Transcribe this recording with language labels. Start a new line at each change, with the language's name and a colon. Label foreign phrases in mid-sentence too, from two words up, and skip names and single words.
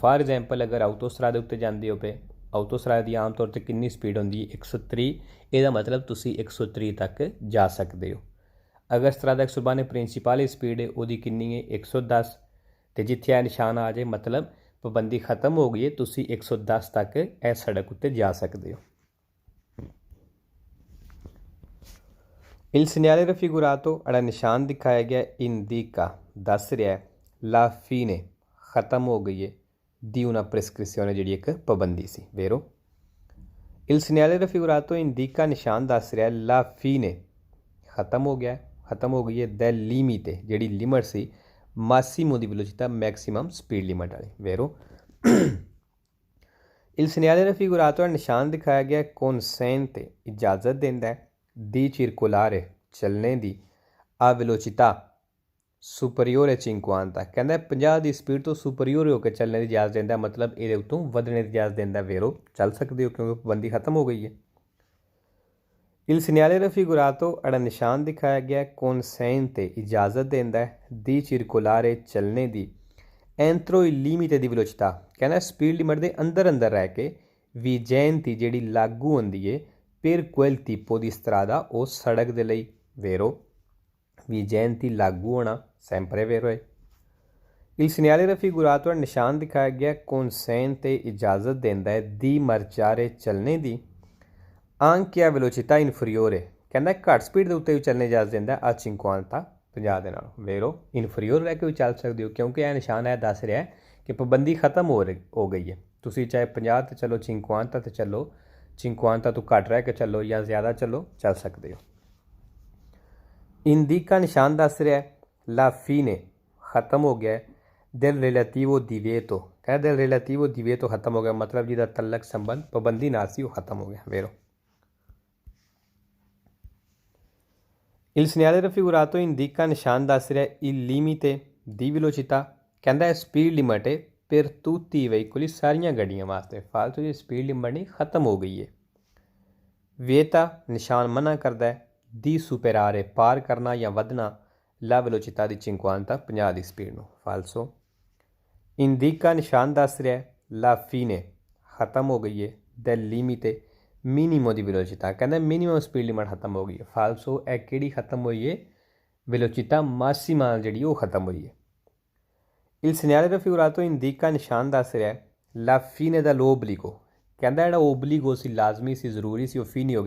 Punjabi: ਫਾਰ ਐਗਜ਼ਾਮਪਲ ਅਗਰ ਆਟੋਸਟਰਾ ਦੇ ਉੱਤੇ ਜਾਂਦੇ ਹੋ ਪਏ, ਆਟੋਸਟਰਾ ਦੀ ਆਮ ਤੌਰ 'ਤੇ ਕਿੰਨੀ ਸਪੀਡ ਹੁੰਦੀ ਹੈ 130, ਇਹਦਾ ਮਤਲਬ ਤੁਸੀਂ 130 ਤੱਕ ਜਾ ਸਕਦੇ ਹੋ। ਅਗਰ
Italian: strada extraurbane principale
Punjabi: ਸਪੀਡ ਹੈ ਉਹਦੀ ਕਿੰਨੀ ਹੈ 110, ਤੇ ਜਿੱਥੇ ਇਹ ਨਿਸ਼ਾਨ ਆ ਜਾਏ ਮਤਲਬ ਪਾਬੰਦੀ ਖਤਮ ਹੋ ਗਈ ਹੈ, ਤੁਸੀਂ 110 ਤੱਕ ਇਹ ਸੜਕ ਉੱਤੇ ਜਾ ਸਕਦੇ ਹੋ।
Italian: Il segnale raffigurato
Punjabi: ਜਿਹੜਾ ਨਿਸ਼ਾਨ ਦਿਖਾਇਆ ਗਿਆ ਇੰਡੀਕਾ ਦੱਸ ਰਿਹਾ ਹੈ
Italian: la fine
Punjabi: ਖਤਮ ਹੋ ਗਈ ਹੈ
Italian: di una prescrizione
Punjabi: ਜਿਹੜੀ ਇੱਕ ਪਾਬੰਦੀ ਸੀ। ਵੇਰੋ
Italian: il segnale raffigurato indica
Punjabi: ਨਿਸ਼ਾਨ ਦੱਸ ਰਿਹਾ
Italian: la fine
Punjabi: ਖਤਮ ਹੋ ਗਿਆ, ਖਤਮ ਹੋ ਗਈ ਹੈ
Italian: del limite
Punjabi: ਜਿਹੜੀ ਲਿਮਟ ਸੀ
Italian: massimo di velocità
Punjabi: ਮੈਕਸਿਮਮ ਸਪੀਡ ਲਿਮਟ ਵਾਲੀ। ਵੇਰੋ
Italian: il segnale raffigurato
Punjabi: ਨਿਸ਼ਾਨ ਦਿਖਾਇਆ ਗਿਆ consente ਇਜਾਜ਼ਤ ਦਿੰਦਾ ਹੈ
Italian: di circolare
Punjabi: ਚੱਲਣੇ ਦੀ ਆ
Italian: velocità superiore 50
Punjabi: ਕਹਿੰਦਾ 50 ਦੀ ਸਪੀਡ ਤੋਂ ਸੁਪਰੀਓਰ ਹੋ ਕੇ ਚੱਲਣੇ ਦੀ ਇਜਾਜ਼ਤ ਦਿੰਦਾ, ਮਤਲਬ ਇਹਦੇ ਉੱਤੋਂ ਵਧਣੇ ਦੀ ਇਜਾਜ਼ਤ ਦਿੰਦਾ। ਵੇਰੋ ਚੱਲ ਸਕਦੇ ਹੋ ਕਿਉਂਕਿ ਪਾਬੰਦੀ ਖਤਮ ਹੋ ਗਈ ਹੈ।
Italian: il segnale raffigurato
Punjabi: ਜਿਹੜਾ ਨਿਸ਼ਾਨ ਦਿਖਾਇਆ ਗਿਆ consente ਇਜਾਜ਼ਤ ਦਿੰਦਾ
Italian: di circolare
Punjabi: ਚੱਲਣੇ ਦੀ
Italian: entro il limite di velocità
Punjabi: ਕਹਿੰਦਾ ਸਪੀਡ ਲਿਮਟ ਦੇ ਅੰਦਰ ਅੰਦਰ ਰਹਿ ਕੇ vigenti ਜਿਹੜੀ ਲਾਗੂ ਹੁੰਦੀ ਹੈ
Italian: per quel tipo di strada o
Punjabi: ਸੜਕ ਦੇ ਲਈ। ਵੇਰੋ vigenti ਲਾਗੂ ਹੋਣਾ
Italian: sempre vero
Punjabi: ਹੈ।
Italian: il segnale raffigurato
Punjabi: ਨਿਸ਼ਾਨ ਦਿਖਾਇਆ ਗਿਆ consente ਇਜਾਜ਼ਤ ਦਿੰਦਾ ਹੈ
Italian: di marciare
Punjabi: ਚੱਲਣੇ ਦੀ
Italian: anche a velocità inferiore
Punjabi: ਕਹਿੰਦਾ ਘੱਟ ਸਪੀਡ ਦੇ ਉੱਤੇ ਵੀ ਚੱਲਣੇ ਇਜਾਜ਼ਤ ਦਿੰਦਾ ਆ 50 ਦੇ ਨਾਲ। ਵੇਰੋ ਇਨਫੀਰੀਓਰ ਰਹਿ ਕੇ ਵੀ ਚੱਲ ਸਕਦੇ ਹੋ ਕਿਉਂਕਿ ਇਹ ਨਿਸ਼ਾਨ ਹੈ ਦੱਸ ਰਿਹਾ ਕਿ ਪਾਬੰਦੀ ਖਤਮ ਹੋ ਗਈ ਹੈ। ਤੁਸੀਂ ਚਾਹੇ 50 ਤੇ ਚੱਲੋ 50 ਤੇ ਚੱਲੋ 50 ਤੋਂ ਘੱਟ ਰਹਿ ਕੇ ਚੱਲੋ ਜਾਂ ਜ਼ਿਆਦਾ ਚੱਲੋ ਚੱਲ ਸਕਦੇ ਹੋ। ਇੰਡੀਕਾ ਨਿਸ਼ਾਨ ਦੱਸ ਰਿਹਾ
Italian: la fine
Punjabi: ਖਤਮ ਹੋ ਗਿਆ
Italian: del relativo divieto
Punjabi: ਕਹਿੰਦਾ
Italian: del relativo divieto
Punjabi: ਖਤਮ ਹੋ ਗਿਆ, ਮਤਲਬ ਜਿਹਦਾ ਤਲਕ ਸੰਬੰਧ ਪਾਬੰਦੀ ਨਾਲ ਸੀ ਉਹ ਖਤਮ ਹੋ ਗਿਆ। ਵੇਰੋ
Italian: il segnale raffigurato indica
Punjabi: ਨਿਸ਼ਾਨ ਦੱਸ ਰਿਹਾ
Italian: il limite di velocità
Punjabi: ਕਹਿੰਦਾ ਸਪੀਡ ਲਿਮਟ ਹੈ
Italian: per tutti i veicoli
Punjabi: ਸਾਰੀਆਂ ਗੱਡੀਆਂ ਵਾਸਤੇ, ਫਾਲਤੂ ਦੀ ਸਪੀਡ ਲਿਮਟ ਨਹੀਂ ਖਤਮ ਹੋ ਗਈ ਹੈ। ਵੇਤਾ ਨਿਸ਼ਾਨ ਮਨਾ ਕਰਦਾ ਹੈ
Italian: di superare
Punjabi: ਪਾਰ ਕਰਨਾ ਜਾਂ ਵਧਣਾ
Italian: la velocità
Punjabi: ਦੀ 50 ਦੀ ਸਪੀਡ ਨੂੰ। ਫਾਲਸੋ ਇੰਡੀਕਾ ਨਿਸ਼ਾਨ ਦੱਸ ਰਿਹਾ
Italian: la fine
Punjabi: ਖਤਮ ਹੋ ਗਈ ਹੈ
Italian: del limite minimo di velocità
Punjabi: ਕਹਿੰਦਾ ਮਿਨੀਮਮ ਸਪੀਡ ਲਿਮਟ ਖਤਮ ਹੋ ਗਈ ਹੈ। ਫਾਲਸੋ ਇਹ ਕਿਹੜੀ ਖਤਮ ਹੋਈ ਹੈ
Italian: velocità massima
Punjabi: ਜਿਹੜੀ ਉਹ ਖਤਮ ਹੋਈ ਹੈ।
Italian: il segnale raffigurato indica
Punjabi: ਨਿਸ਼ਾਨ ਦੱਸ ਰਿਹਾ
Italian: la fine dall'obbligo
Punjabi: ਕਹਿੰਦਾ ਜਿਹੜਾ ਓਬਲੀਗੋ ਸੀ ਲਾਜ਼ਮੀ ਸੀ ਜ਼ਰੂਰੀ ਸੀ ਉਹ ਫੀਨੀ ਹੋ ਗਿਆ।